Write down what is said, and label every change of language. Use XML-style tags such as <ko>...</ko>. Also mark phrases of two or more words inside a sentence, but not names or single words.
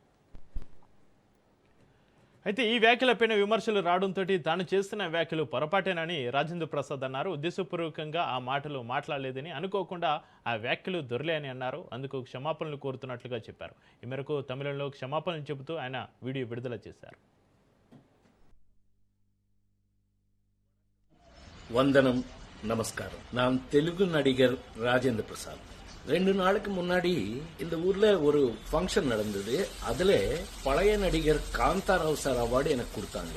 <te>అయితే ఈ వ్యాఖ్యలపైన విమర్శలు రావడంతో తాను చేస్తున్న వ్యాఖ్యలు పొరపాటేనని రాజేంద్ర ప్రసాద్ అన్నారు. ఉద్దేశపూర్వకంగా ఆ మాటలు మాట్లాడలేదని, అనుకోకుండా ఆ వ్యాఖ్యలు దొరలే అని అన్నారు. అందుకు క్షమాపణలు కోరుతున్నట్లుగా చెప్పారు. ఈ మేరకు తమిళంలో క్షమాపణలు చెబుతూ ఆయన వీడియో విడుదల చేశారు.</te> <ta>வந்தனம் நமஸ்காரம். நான் தெலுங்கு நடிகர் ராஜேந்திர பிரசாத். 2 நாளுக்கு முன்னாடி இந்த ஊர்ல ஒரு ஃபங்க்ஷன் நடந்தது. அதுல பழைய நடிகர் காந்தாராவ் சார் அவார்டு எனக்கு கொடுத்தாங்க.</ta>